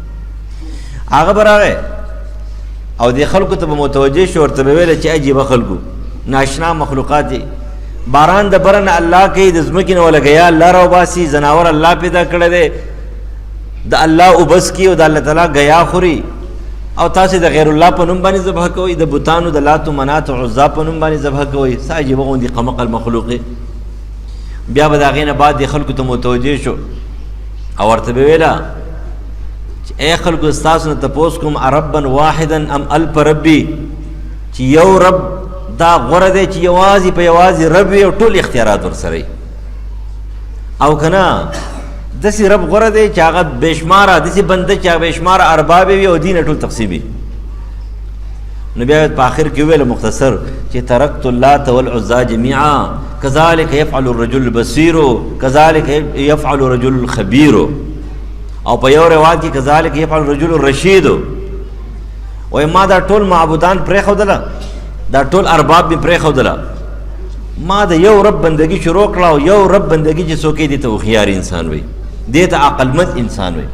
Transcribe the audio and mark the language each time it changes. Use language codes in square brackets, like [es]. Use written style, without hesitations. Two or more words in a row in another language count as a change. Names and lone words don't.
[ps] هغه به راغی او دې خلکو ته به متوجه شو، ورته به ویله چې عجیبه خلکو ناشنا مخلوقات دي، باران د بره نه الله کوي، د ځمکې نه ولګیا الله راوباسي، ځناور الله پیدا کړی دی، د الله اوبس کي او د الله تعالی ګیا خوري، او تاسې د غیر الله په نوم باندې ذبح کوئ، د بوتانو د لات و منات و عزا په نوم باندې ذبح کوئ. څه عجیبه غوندې قمقل مخلوق دی. بیا به د هغې نه بعد دې خلکو ته متوجه شو او ورته به ویله چې ای خلکو ستاسو نه تپوس کوم [ar] ربا واحدا ام الف ربي، [ps] چې یو رب دا غوره دی چې یوازې په یوازې رب وي او ټول اختیارات ورسره وي، او که نه داسې رب غوره دی چې هغه بېشماره داسې بنده چې هغه بېشماره ارباب وي او دین ټول تقسیم وي. نو بیا په آخر کې وویل مختصر چې [ar] ترکت اللات والعزا جمیعا کذلک یفعل الرجل البصیر کذلک یفعل الرجل الخبیر، [ps] او په یو روایت کې [ar] کذلک یفعل الرجل الرشید. [ps] وایي ما دا ټول معبودان پرېښودله، دا ټول ارباب مې پرېښودله، ما د یو رب بندگی شروع کړه، او یو رب بندگی چې څوک یې دې ته هوښیار انسان وي، دې ته عقلمند انسان وي.